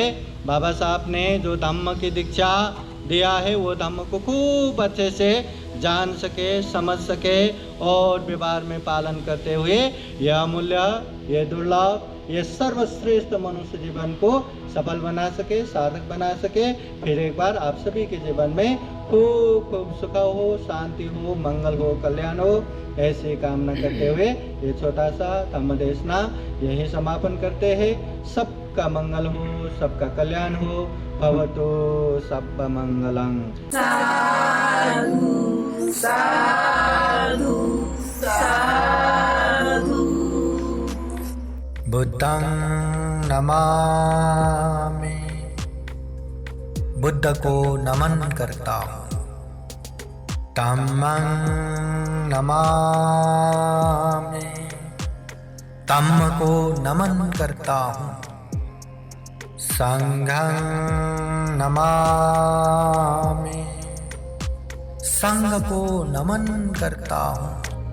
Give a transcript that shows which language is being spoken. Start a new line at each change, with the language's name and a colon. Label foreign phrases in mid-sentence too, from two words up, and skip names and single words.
Hindi: बाबा साहब ने जो धम्म की दीक्षा दिया है, वो धम्म को खूब अच्छे से जान सके, समझ सके और व्यवहार में पालन करते हुए यह अमूल्य, यह दुर्लभ, ये सर्वश्रेष्ठ मनुष्य जीवन को सफल बना सके, सार्थक बना सके। फिर एक बार आप सभी के जीवन में खूब खूब सुख हो, शांति हो, मंगल हो, कल्याण हो, ऐसी कामना करते हुए ये छोटा सा धम्म देशना यही समापन करते हैं। सबका मंगल हो, सबका कल्याण हो।
Pali: भवतु सब्ब मंगलं। साधु साधु साधु। बुद्धं नमामि,
Hindi: बुद्ध को नमन करता हूँ।
Pali: धम्मं नमामि,
Hindi: धम्म को नमन करता हूँ।
Pali: संघं नमामि,
Hindi: संघ को नमन करता हूँ।